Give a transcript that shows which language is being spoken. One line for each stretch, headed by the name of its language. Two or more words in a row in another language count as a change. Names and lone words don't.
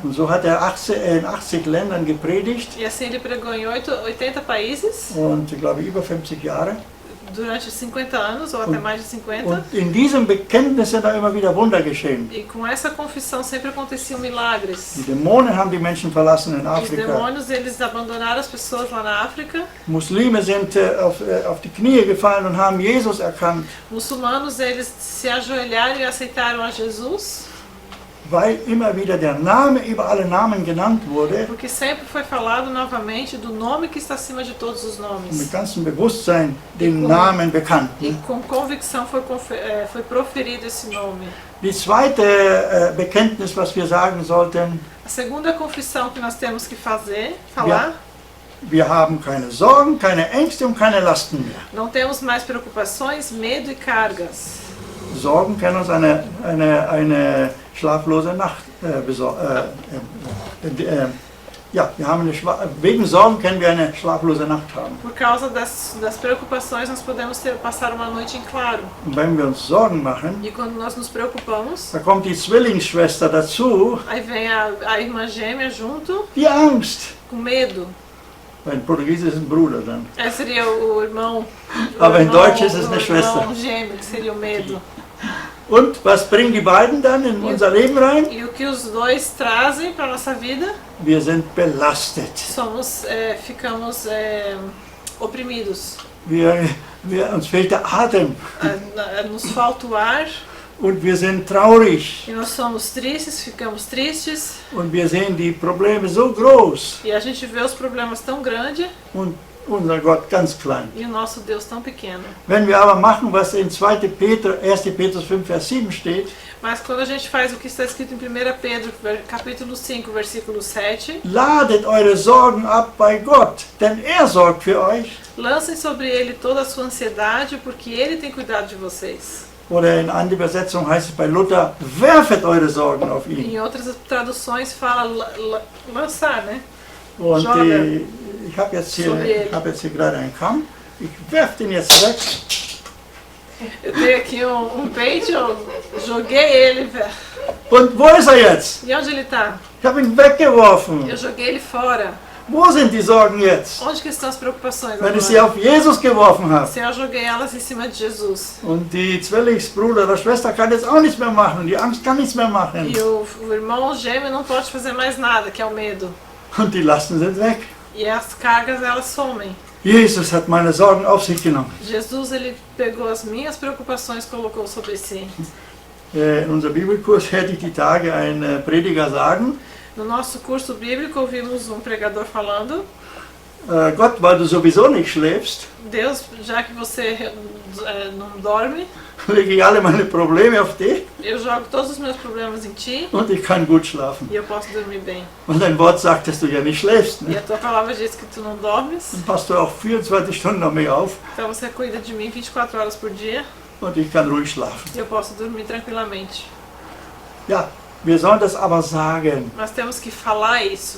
German: Und so hat er in 80 Ländern gepredigt
Portuguese: E assim ele pregou em 80 países
German: und ich glaube über 50 Jahre.
Portuguese: durante 50 anos ou até mais de 50.
German: Und in diesem Bekenntnis sind da immer wieder Wunder geschehen.
Portuguese: E com essa confissão sempre aconteciam milagres.
German: Die Dämonen haben die Menschen verlassen in
Portuguese: Os
German: Afrika.
Portuguese: demônios eles abandonaram as pessoas lá na África.
German: Muslime sind auf die Knie gefallen und haben Jesus erkannt.
Portuguese: Muçulmanos eles se ajoelharam e aceitaram a Jesus.
German: weil immer wieder der Name über alle Namen genannt wurde
Portuguese: Porque sempre foi falado novamente do nome que está acima de todos os
German: und
Portuguese: nomes.
German: mit ganzem Bewusstsein den Namen bekannt.
Portuguese: E com convicção foi proferido esse nome.
German: Die zweite Bekenntnis, was wir sagen sollten,
Portuguese: A segunda confissão que nós temos que falar,
German: wir haben keine Sorgen, keine Ängste und keine Lasten mehr.
Portuguese: não temos mais preocupações, medo e cargas.
German: Sorgen können uns eine schlaflose Nacht ja, wir haben wegen Sorgen können wir eine schlaflose Nacht haben.
Portuguese: Por causa das preocupações, nós podemos passar uma noite em claro.
German: Und wenn wir uns Sorgen machen,
Portuguese: E quando nós nos preocupamos,
German: da kommt die Zwillingsschwester dazu,
Portuguese: aí vem a irmã gêmea junto,
German: die Angst.
Portuguese: com medo.
German: In Portugiesisch ist ein Bruder dann.
Portuguese: Esse seria o irmão.
German: Aber in Deutsch ist es eine Schwester.
Portuguese: O irmão gêmeo, que seria o medo.
German: Und was bringen die beiden dann in unser Leben rein?
Portuguese: E o que os dois trazem para a nossa vida?
German: Wir sind belastet.
Portuguese: Ficamos oprimidos.
German: Uns fehlt der Atem.
Portuguese: Nos falta o ar.
German: Und wir sind traurig.
Portuguese: E nós somos tristes, ficamos tristes.
German: Und wir sehen die Probleme so groß.
Portuguese: E a gente vê os problemas tão grandes.
German: Und unser Gott ganz klein.
Portuguese: E o nosso Deus tão pequeno.
German: Wenn wir aber machen, was in 1. Petrus 5, Vers 7 steht,
Portuguese: mas quando a gente faz o que está escrito em 1 Pedro, capítulo 5, versículo 7,
German: ladet eure Sorgen ab bei Gott, denn er sorgt für euch.
Portuguese: Lancem sobre ele toda a sua ansiedade, porque ele tem cuidado de vocês.
German: Oder in anderer Übersetzung heißt es bei Luther, werfet eure Sorgen auf ihn.
Portuguese: Em outras traduções fala lançar, né?
German: Und ich habe jetzt hier gerade einen Kamm. Ich werfe den jetzt weg.
Portuguese: Eu tenho aqui pente, eu joguei ele, velho.
German: Und wo ist er jetzt?
Portuguese: E onde ele está?
German: Ich habe ihn weggeworfen.
Portuguese: Eu joguei ele fora.
German: Wo sind die Sorgen jetzt?
Portuguese: Onde que estão as preocupações
German: Wenn ich sie
Portuguese: agora?
German: auf Jesus geworfen habe.
Portuguese: Se eu joguei elas em cima de Jesus.
German: Und die Zwillingsbruder oder Schwester kann jetzt auch nichts mehr machen. Die Angst kann nichts mehr machen.
Portuguese: E o irmão gêmeo não pode fazer mais nada, que é o medo.
German: Und die Lasten sind weg.
Portuguese: E as cargas, elas somem.
German: Jesus hat meine Sorgen auf sich genommen.
Portuguese: Jesus, ele pegou as minhas preocupações e colocou sobre si.
German: In unserem Bibelkurs hörte ich die Tage einen Prediger sagen,
Portuguese: No nosso curso bíblico, ouvimos pregador falando:
German: Gott, weil du sowieso nicht schläfst,
Portuguese: Deus, já que você não dorme,
German: lege ich alle meine Probleme auf dich
Portuguese: eu jogo todos os meus problemas em ti
German: und ich kann gut schlafen.
Portuguese: e eu posso dormir bem.
German: Und dein Wort sagt, dass du ja nicht schläfst.
Portuguese: E
German: Ne?
Portuguese: a tua palavra diz que tu não dormes,
German: Dann passt du auch 24 Stunden auf mich auf
Portuguese: então você cuida de mim 24 horas por dia
German: und ich kann ruhig schlafen.
Portuguese: e eu posso dormir tranquilamente.
German: Ja, wir sollen das aber sagen.
Portuguese: Nós temos que falar isso.